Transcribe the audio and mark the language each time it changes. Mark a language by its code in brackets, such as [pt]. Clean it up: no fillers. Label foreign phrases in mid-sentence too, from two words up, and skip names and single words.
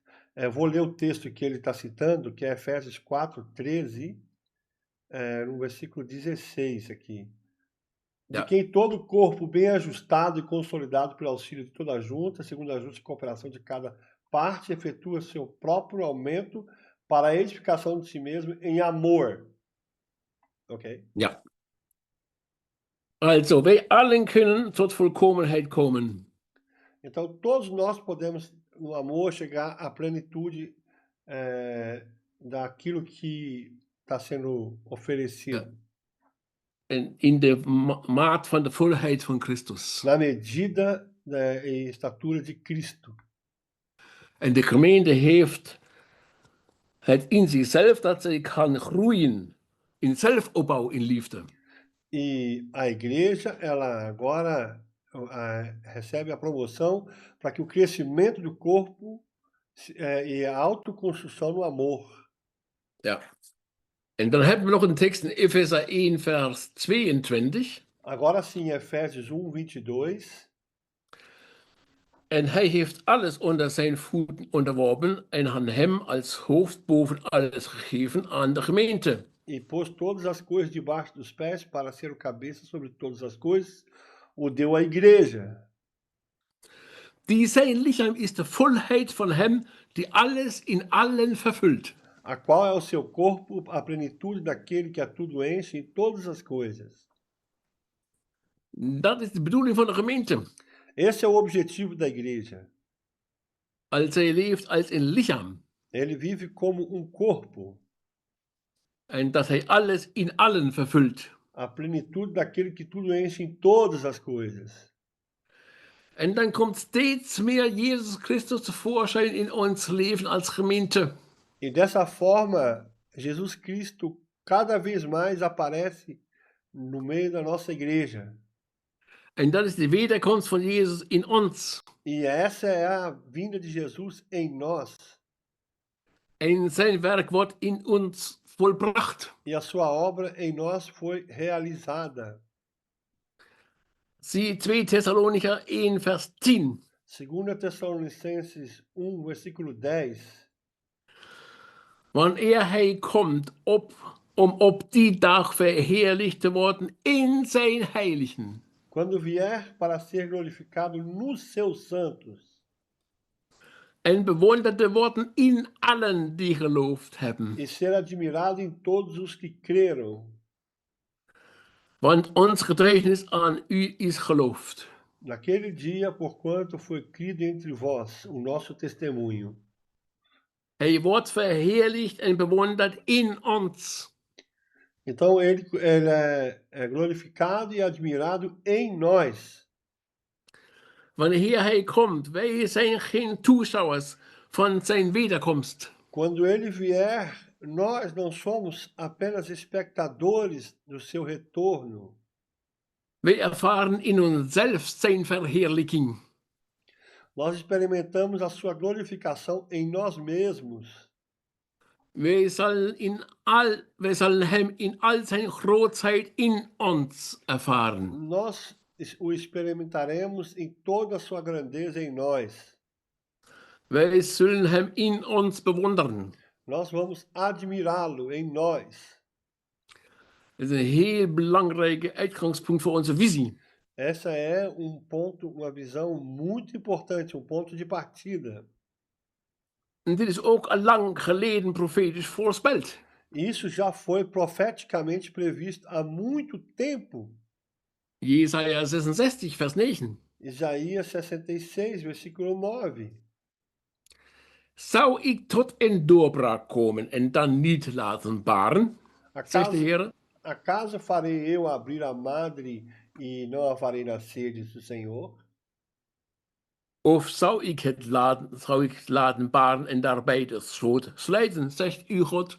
[pt] Eu vou ler o texto que ele está citando, que é Efésios 4:13, no versículo 16 aqui. De [nl] Ja. [pt] quem todo o corpo bem ajustado e consolidado pelo auxílio de toda a junta, segundo a justa cooperação de cada parte, efetua seu próprio aumento para a edificação de si mesmo em amor. Ok? [nl] Ja. Also, wij allen kunnen tot volkomenheid komen. [pt] Então, todos nós podemos, no amor, chegar à plenitude daquilo que está sendo oferecido, [nl] En in de maat van de volheid van Christus. [pt] na medida e estatura de Cristo. [nl] En de gemeente heeft het in zichzelf dat zij kan groeien in zelfopbouw in liefde. [pt] E a igreja, ela agora recebe a promoção para que o crescimento do corpo e a autoconstrução no amor. [nl] Ja. En dan hebben we nog een tekst in Epheser 1, vers 22. [pt] Agora sim, Efésios 1:22. [nl] En hij heeft alles onder zijn voeten onderworpen en aan hem als hoofd boven alles gegeven aan de gemeente. [pt] E pôs todas as coisas debaixo dos pés para ser o cabeça sobre todas as coisas, o deu à igreja. [nl] Die zijn lichaam is de volheid van hem die alles in allen vervult. [pt] A qual é o seu corpo, a plenitude daquele que a tudo enche em todas as coisas. [nl] Dat is de bedoeling van de gemeente. [pt] Esse é o objetivo da igreja. [nl] Als zij leeft als een lichaam. [pt] Ele vive como um corpo, [nl] En dat hij alles in allen vervult. [pt] a plenitude daquele que tudo enche em todas as coisas. [nl] En dan komt steeds meer Jezus Christus tevoorschijn in ons leven als gemeente. [pt] E dessa forma, Jesus Cristo cada vez mais aparece no meio da nossa igreja. [nl] En dat is de wederkomst van Jezus in ons. [pt] E essa é a vinda de Jesus em nós. [nl] En zijn werk wordt in ons volbracht. [pt] E a sua obra em nós foi realizada. [nl] Zie 2 Thessalonicher 1, vers 10. [pt] 2 Tessalonicenses 1, versículo 10. [nl] Wanneer hij komt om op die dag verheerlijkt te worden in zijn heiligen. [pt] Quando vier para ser glorificado nos seus santos. [nl] En bewonderd te worden in allen die geloofd hebben. [pt] E ser admirado em todos os que creram. [nl] Want ons getuigenis aan u is geloofd. [pt] Naquele dia, porquanto foi crido entre vós o nosso testemunho. [nl] Hij wordt verheerlijkt en bewonderd in ons. [pt] Então ele é glorificado e admirado em nós. [nl] Wanneer hij komt, wij zijn geen toeschouwers van zijn wederkomst. [pt] Quando ele vier, nós não somos apenas espectadores do seu retorno. [nl] Wij ervaren in onszelf zijn verheerlijking. [pt] Nós experimentamos a sua glorificação em nós mesmos. [nl] Wij zullen hem in al zijn grootheid in ons ervaren. [pt] Nós o experimentaremos em toda a sua grandeza em nós. [nl] Wij zullen hem in ons bewonderen. [pt] Nós vamos admirá-lo em nós. [nl] Dat is een heel belangrijke uitgangspunt voor onze visie. [pt] Essa é ponto, uma visão muito importante, ponto de partida. [nl] En dit is ook al lang geleden profetisch voorspeld. [pt] Isso já foi profeticamente previsto há muito tempo. [nl] Jesaja 66, vers 9. [pt] Isaías 66, versículo 9. [nl] Zou ik tot een doorbraak komen en dan niet laten baren? Zegt de Heer. [pt] Acaso farei eu abrir a madre e não a farei nascer, diz o Senhor? [nl] Of zou ik het laten baren en daarbij de schoot slijten, zegt uw God?